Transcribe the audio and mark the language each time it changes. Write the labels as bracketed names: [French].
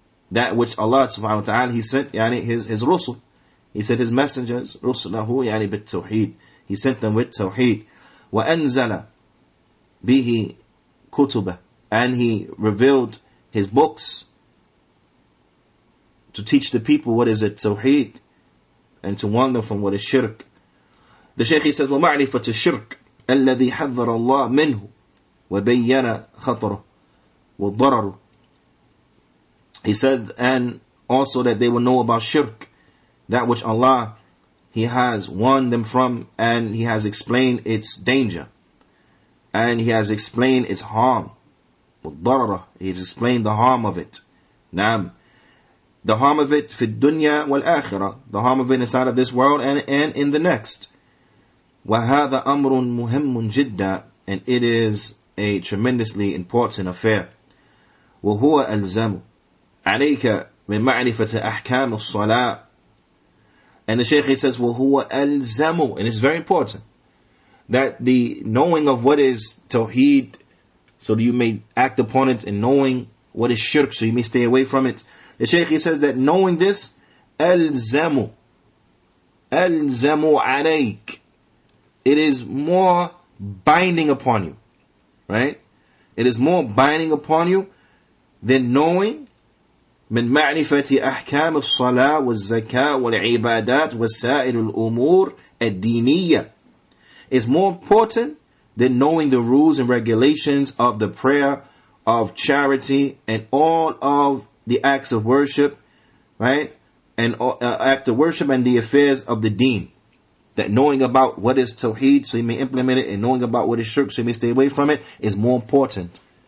[English] That which Allah subhanahu wa ta'ala, he sent his rusul. He sent his messengers, [Arabic] rusulahu bit-tawheed. [English] He sent them with tawheed. [Arabic] وَأَنزَلَ بِهِ كُتُبَهُ. [English] And he revealed his books to teach the people what is it, tawheed, and to warn them from what is shirk. The Shaykh, he says, [Arabic] وَمَعْرِفَةُ الشِّرْكِ الَّذِي حَذَّرَ اللَّهُ مِنْهُ وَبَيَّنَ خَطَرُهُ وَالضَّرَرُ. [English] He said, and also that they will know about shirk, that which Allah, he has warned them from, and he has explained its danger, and he has explained its harm. He has explained the harm of it. Naam. The harm of it [Arabic] fi dunya wal akhirah, [English] the harm of it inside of this world and in the next. [Arabic] وَهَذَا أَمْرٌ مُهِمٌّ جِدًّا. [English] And it is a tremendously important affair. [Arabic] وَهُوَ أَلْزَمُ عليك من معرفة أحكام الصلاة. [English] And the Shaykh, he says, [Arabic] وَهُوَ أَلْزَمُ. [English] And it's very important that the knowing of what is Tawheed, so that you may act upon it, and knowing what is shirk, so you may stay away from it. The Shaykh, he says that knowing this, [Arabic] أَلْزَمُ عليك. [English] It is more binding upon you. Right? It is more binding upon you than knowing [Arabic] من معرفة أحكام الصلاة والزكاة والعبادات وسائر الأمور الدينية. [English] Is more important than knowing the rules and regulations of the prayer, of charity, and all of the acts of worship, right? And act of worship and the affairs of the deen. That knowing about what is Tawheed, so you may implement it, and knowing about what is shirk, so you may stay away from it, is more important.